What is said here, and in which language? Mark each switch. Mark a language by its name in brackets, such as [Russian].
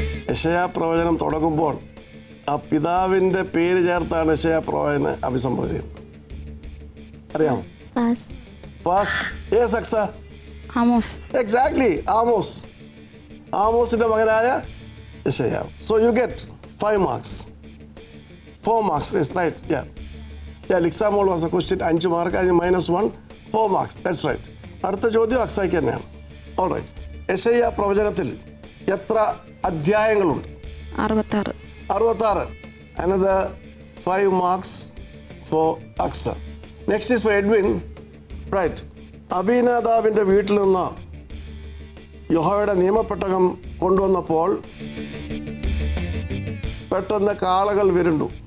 [Malayalam] യെശയ്യാ പ്രവചനം തുടങ്ങുമ്പോൾ ആ പിതാവിൻ്റെ പേര് ചേർത്താണ് യെശയ്യാ പ്രവാചകനെ അഭിസംബോധന ചെയ്യുന്നത്. അറിയാമോ? [English] Pass. Pass. Yes Aksa. [Malayalam] ആമോസ്. Exactly, Amos. ആമോസിന്റെ മകനായ യെശയ്യാ. [English] So you get 5 marks. 4 marks. Yes, right. Yeah, Lixamol was a question. 5 mark, അതിന് -1, 4 marks. That's right. [Malayalam] അടുത്ത ചോദ്യം അക്സയ്ക്ക് തന്നെയാണ്. [English] All right. [Malayalam] യെശയ്യാ പ്രവചനത്തിൽ എത്ര അധ്യായങ്ങളുണ്ട്? 66. [English] 66. Another 5 marks for Aksa. Next is for Edwin. Right. [Malayalam] അബീനാദാബിൻ്റെ വീട്ടിൽ നിന്ന് യഹോവയുടെ നിയമപ്പെട്ടകം കൊണ്ടുവന്നപ്പോൾ പെട്ടെന്ന് കാളകൾ വിരുണ്ടു.